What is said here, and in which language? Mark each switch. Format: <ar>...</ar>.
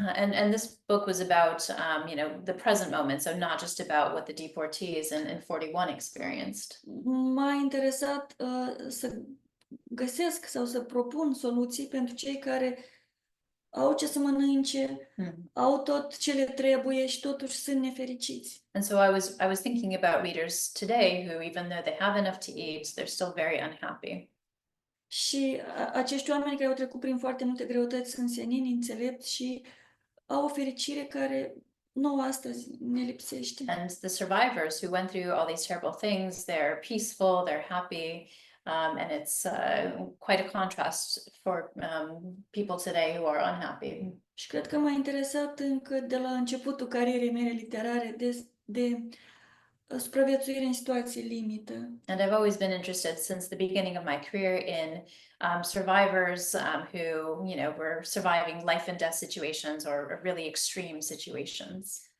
<en>And this book was about the present moment, so not just about what the deportees in 41 experienced.</en> <ro>M-a interesat să găsesc sau să propun soluții pentru cei care au ce să mănânce, au tot ce le trebuie și totuși sunt nefericiți.</ro> <en>And so I was thinking about readers today who, even though they have enough to eat, they're still very unhappy.</en> <ro>Și acești oameni care au trecut prin foarte multe greutăți sunt senini, înțelepți și au o fericire care nouă astăzi ne lipsește.</ro> <en>And the survivors who went through all these terrible things, they're peaceful, they're happy. And it's quite a contrast for people today who are unhappy.</en> <ro>Și cred că m-a interesat încă de la începutul carierei mele literare de supraviețuire în situații limită.</ro> <en>And I've always been interested since the beginning of my career in survivors who, were surviving life and death situations or really extreme situations.</en>